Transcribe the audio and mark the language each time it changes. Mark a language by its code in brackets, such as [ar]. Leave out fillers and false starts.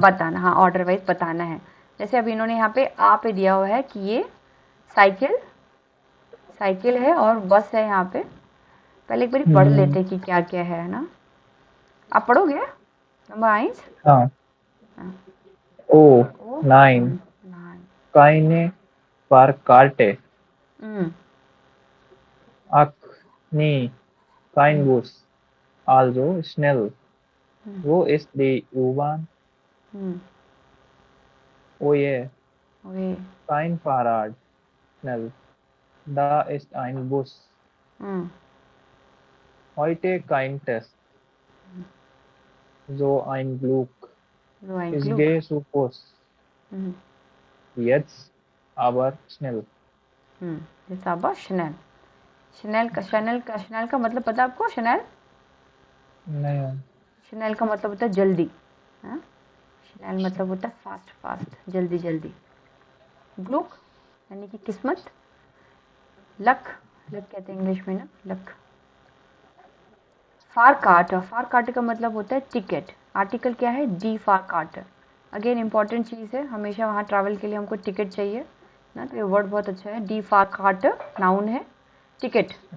[hi] बताना, हाँ order wise बताना है। जैसे अभी इन्होंने यहाँ पे आ पे दिया हुआ है कि ये साइकिल है और बस है यहाँ पे। पहले एक बार पढ़ लेते कि क्या क्या है ना। आप पढ़ोगे नंबर 1? हाँ। ओ ओ 9 9 [de] keine Fahrkarte ach nee kein Bus also schnell wo ist die U-Bahn oh je ओए kein Fahrrad schnell da ist ein Bus heute kein Test so ein Glück so ein ich Glück gehe zu Fuß jetzt aber schnell [hi] जैसा अब Chanel Chanel का मतलब पता है आपको Chanel नहीं Chanel का मतलब होता है जल्दी हाँ शनेल मतलब होता है फास्ट फास्ट जल्दी जल्दी ग्लुक यानी कि किस्मत लक कहते हैं इंग्लिश में ना लक फार कार्ट का मतलब होता है टिकट आर्टिकल क्या है डी फार कार्ट अगेन इंपॉर्टेंट चीज़ है हमेशा वहाँ ट्रैवल के लिए हमको टिकट चाहिए ना तो ये वर्ड बहुत अच्छा है डी फार कार्ट नाउन है टिकट